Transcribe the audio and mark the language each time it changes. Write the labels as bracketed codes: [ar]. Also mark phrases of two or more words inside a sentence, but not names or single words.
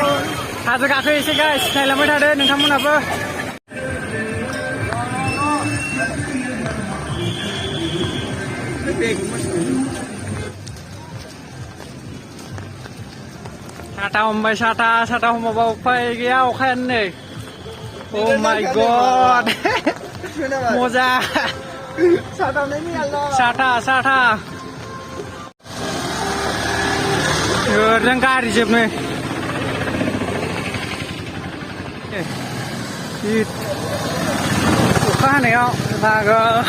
[brx] हाजो गाखोहैसै गाइस, नायलांबाय थादो नोंथांमोनहाबो। साथा हमबाय, साथा हमाबा उफाय गैया, अखायानो नै। [en] Oh my god. [brx] मजा। साथा जों गारि जोबनो अखा हानायाव लागा।